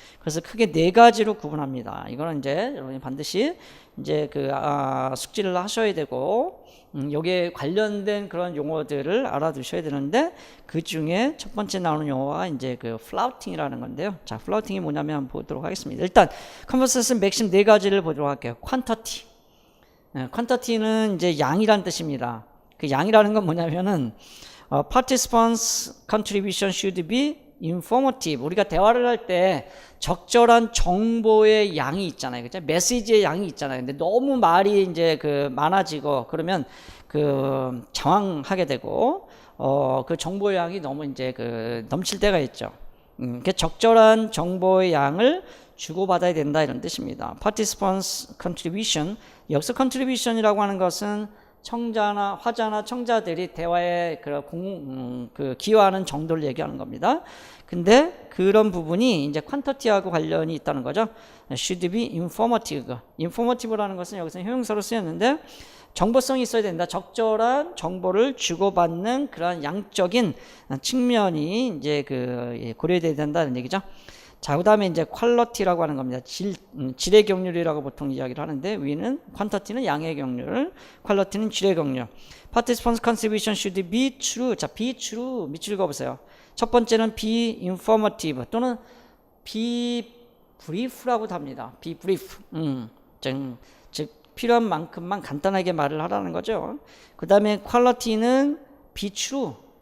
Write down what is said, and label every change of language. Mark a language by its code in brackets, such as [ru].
[ko] 그래서 크게 네 가지로 구분합니다. 이거는 이제 여러분이 반드시 이제 그 숙지를 하셔야 되고, 여기에 관련된 그런 용어들을 알아두셔야 되는데, 그 중에 첫 번째 나오는 용어가 이제 그 플라우팅이라는 건데요. 자, 플라우팅이 뭐냐면 한번 보도록 하겠습니다. 일단 컨버세이션 맥심 네 가지를 보도록 할게요. 퀀터티. 퀀터티는 이제 양이란 뜻입니다. 그 양이라는 건 뭐냐면은 [en] participants contribution should be informative. [ko] 우리가 대화를 할 때 적절한 정보의 양이 있잖아요. 그죠? 메시지의 양이 있잖아요. 근데 너무 말이 이제 그 많아지고 그러면 그 장황하게 되고 그 정보의 양이 너무 이제 그 넘칠 때가 있죠. 그 적절한 정보의 양을 주고받아야 된다 이런 뜻입니다. [en] participants contribution. [ko] 여기서 contribution이라고 하는 것은 청자나 화자나 청자들이 대화에 그 기여하는 정도를 얘기하는 겁니다. 근데 그런 부분이 이제 퀀터티하고 관련이 있다는 거죠. [en] should be informative. [ko] informative라는 것은 여기서 형용사로 쓰였는데 정보성이 있어야 된다. 적절한 정보를 주고받는 그런 양적인 측면이 이제 그 고려돼야 된다는 얘기죠. 자, 그 다음에 이제 퀄러티라고 하는 겁니다. 질의 경률이라고 보통 이야기를 하는데, 위는 퀀터티는 양의 경률, 퀄러티는 질의 경률. [en] Participants' contribution should be true. [ko] 자, [en] be true [ko] 밑줄 그어보세요. 첫 번째는 [en] be informative [ko] 또는 [en] be brief [ko] 라고도 합니다. [en] be brief. [ko] 즉 필요한 만큼만 간단하게 말을 하라는 거죠. 그 다음에 퀄러티는 [en] be true.